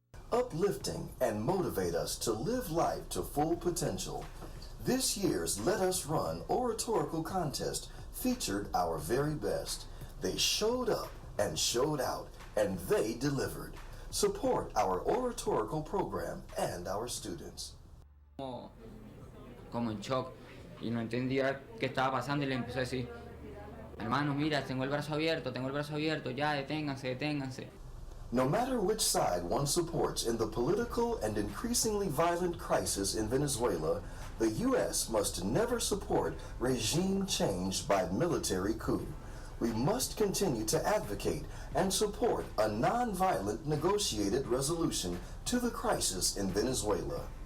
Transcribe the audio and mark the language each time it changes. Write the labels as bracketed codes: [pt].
[en] Uplifting and motivate us to live life to full potential. This year's Let Us Run oratorical contest featured our very best. They showed up and showed out, and they delivered. Support our oratorical program and our students. [es] Como en shock y no entendía qué estaba pasando y le empecé a decir, hermano, mira, tengo el brazo abierto, ya, deténganse. [en] No matter which side one supports in the political and increasingly violent crisis in Venezuela, the U.S. must never support regime change by military coup. We must continue to advocate and support a nonviolent negotiated resolution to the crisis in Venezuela.